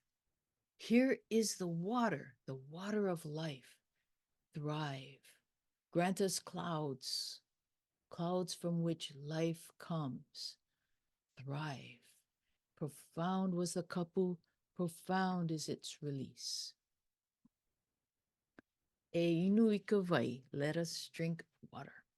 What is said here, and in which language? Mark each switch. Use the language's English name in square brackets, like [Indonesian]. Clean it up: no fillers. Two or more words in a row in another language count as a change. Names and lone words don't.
[English] Here is the water of life. Thrive. Grant us clouds, clouds from which life comes. Thrive. Profound was the kapu, profound is its release. [Hawaiian] E inu i ka vai, [English] let us drink water.